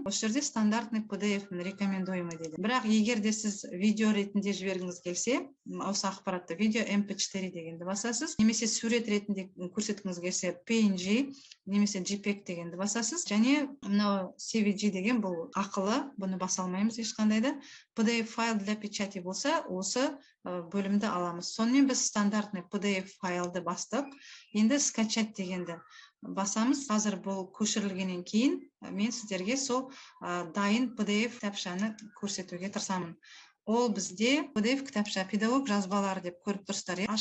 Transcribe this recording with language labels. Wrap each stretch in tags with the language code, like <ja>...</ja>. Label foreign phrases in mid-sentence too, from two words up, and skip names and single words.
<kk>Осы жерде</kk> <ru>стандартный PDF рекомендуемый</ru> <kk>дейді. Бірақ егерде сіз видео ретінде жібергіңіз келсе, осы ақпаратты видео MP4 дегенді басасыз, немесе сурет ретінде көрсеткіңіз келсе PNG немесе JPEG дегенді басасыз, және мынау CVG деген бұл ақылы, бұны баса алмаймыз ешқандайда.</kk> <ru>PDF файл для печати</ru> <kk>болса, осы бөлімді аламыз. Сонымен біз стандартный PDF файлды бастық. Енді скачать дегенді басамыз. Қазір бұл көшірілгеннен кейін мен сіздерге сол дайын PDF кітапшаны көрсетуге тырысамын. Ол бізде PDF кітапша педагог жазбалары деп көріп тұрсыздар.</kk>